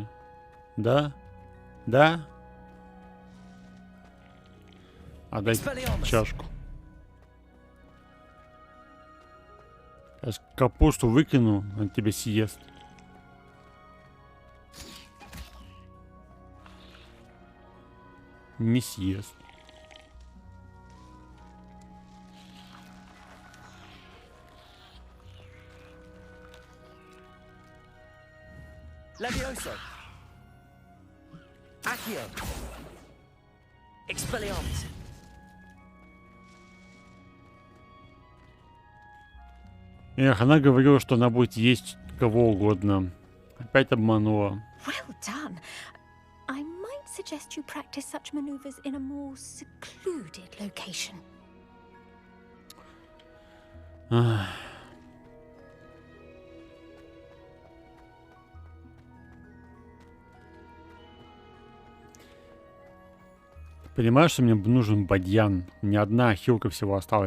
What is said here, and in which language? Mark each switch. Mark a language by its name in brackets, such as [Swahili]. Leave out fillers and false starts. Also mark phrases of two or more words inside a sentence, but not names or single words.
[Russian] Да? Да? Отдай чашку. Я капусту выкину, он тебя съест. Не съест. Levioso. Accio. Expelliarmus. Эх, она говорила, что она будет есть кого угодно. Опять обманула. [English] Well done. I might suggest you practice such maneuvers in a more secluded location. [Russian] Понимаешь, что мне нужен бадьян? Мне одна хилка всего осталась.